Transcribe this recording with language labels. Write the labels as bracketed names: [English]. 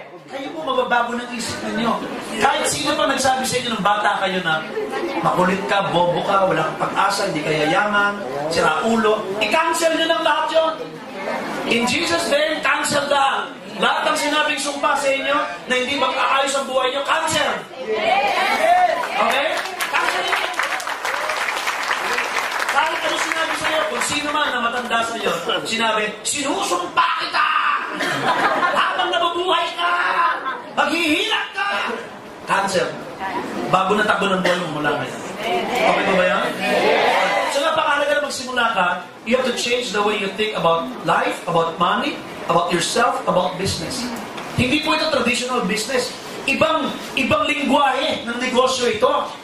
[Filipino] Kayo po mababago ng isip ninyo. Kahit sino pa nagsabi sa inyo ng bata kayo na makulit ka, bobo ka, wala kang pag-asa, hindi ka yayaman, sira ulo, i-cancel nyo ng lahat yun. [English] In Jesus' name, cancel that. [Filipino] Lahat ng sinabing sumpa sa inyo na hindi mag-aayos ang buhay nyo, cancel. Okay? Cancel nyo. Kahit ano sinabi sa iyo, kung sino man na matanda sa iyo, sinabi, sinusumpa kita! Habang nabubuhay ka! Maghihirap ka! Cancel. Bago na takbo ng buhay mo mula ngayon. Okay ba yan? [English] So [Filipino] napakahalaga na magsimula ka, [English] you have to change the way you think about life, about money, about yourself, about business. [Filipino] Hindi po ito traditional business. Ibang lingwahe ng negosyo ito.